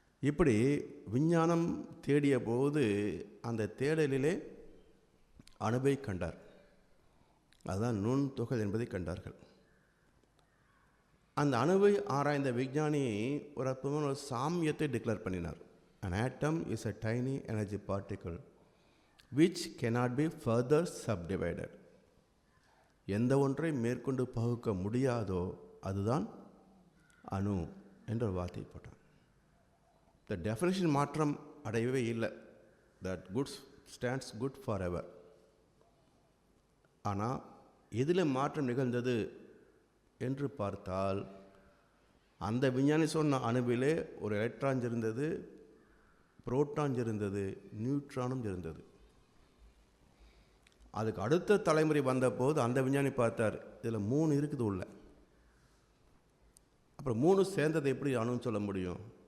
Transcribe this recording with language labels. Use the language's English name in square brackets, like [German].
[Tamil] இப்படி விஞ்ஞானம் தேடிய போது அந்த தேடலிலே அணுவை கண்டார். அதுதான் நுண்துகள் என்பதை கண்டார்கள். அந்த அணுவை ஆராய்ந்த விஞ்ஞானி ஒரு அற்புதமான ஒரு சாமியத்தை டிக்ளேர் பண்ணினார். [English] An atom is a tiny energy particle which cannot be further subdivided. [Tamil] எந்த ஒன்றை மேற்கொண்டு பகுக்க முடியாதோ அதுதான் அணு என்ற ஒரு வார்த்தையை போட்டார். [English] The definition [Tamil] மாற்றம் அடையவே இல்லை. [English] That good stands good forever. [Tamil] ஆனால் எதில் மாற்றம் நிகழ்ந்தது என்று பார்த்தால், அந்த விஞ்ஞானி சொன்ன அணுவிலே ஒரு எலக்ட்ரான் இருந்தது, புரோட்டான் இருந்தது, நியூட்ரானும் இருந்தது. அதுக்கு அடுத்த தலைமுறை வந்தபோது அந்த விஞ்ஞானி பார்த்தார், இதில் 3 இருக்குது உள்ள. அப்புறம் 3 சேர்ந்ததை எப்படி அணுன்னு சொல்ல முடியும்?